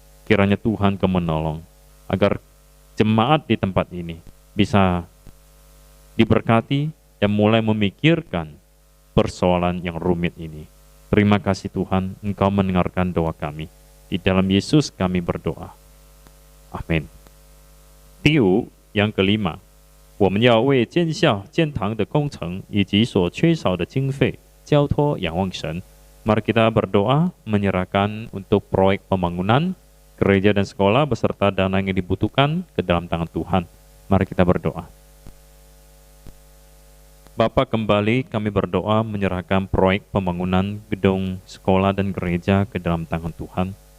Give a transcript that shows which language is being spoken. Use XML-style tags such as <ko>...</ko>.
<id>Kiranya Tuhan Kau menolong agar jemaat di tempat ini bisa diberkati dan mulai memikirkan persoalan yang rumit ini. Terima kasih Tuhan, Engkau mendengarkan doa kami. Di dalam Yesus kami berdoa. Amin.</id> <zh>第五,</zh> <id>yang kelima,</id> <zh>我们要为建校建堂的工程以及所缺少的经费交托仰望神.</zh> <id>Mari kita berdoa menyerahkan untuk proyek pembangunan gereja dan sekolah beserta dana yang dibutuhkan ke dalam tangan Tuhan. Mari kita berdoa. Bapa, kembali kami berdoa menyerahkan proyek pembangunan gedung sekolah dan gereja ke dalam tangan Tuhan.</id>